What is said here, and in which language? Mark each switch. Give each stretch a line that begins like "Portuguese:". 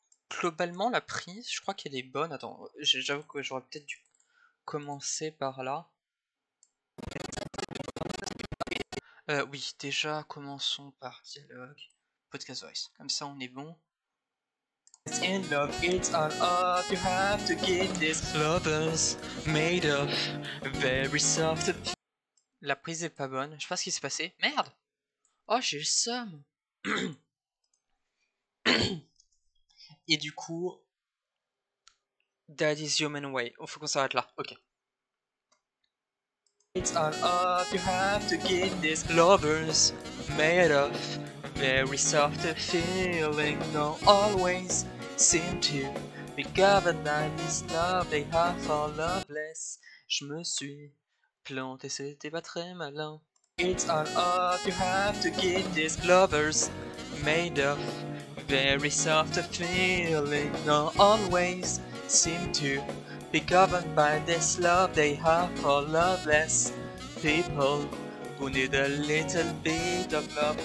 French: Globalement, la prise, je crois qu'elle est bonne. Attends, j'avoue que j'aurais peut-être dû commencer par là. Oui, déjà, commençons par dialogue. Podcast voice. Comme ça, on est bon.
English: In love, it's all of you have to get this. Lovers made of very soft.
French: La prise est pas bonne. Je sais pas ce qui s'est passé. Merde! Oh, j'ai le seum. Et du coup,
English: that is human way.
French: Oh, faut qu'on s'arrête là. Ok.
English: It's all up, you have to give these lovers made of very soft feeling, no always seem to be governed by this love they have for loveless.
French: Je me suis planté, c'était pas très malin.
English: It's all up, you have to give these lovers made of very soft feeling, no always seem to be governed by this love they have for loveless people who need a little bit of love.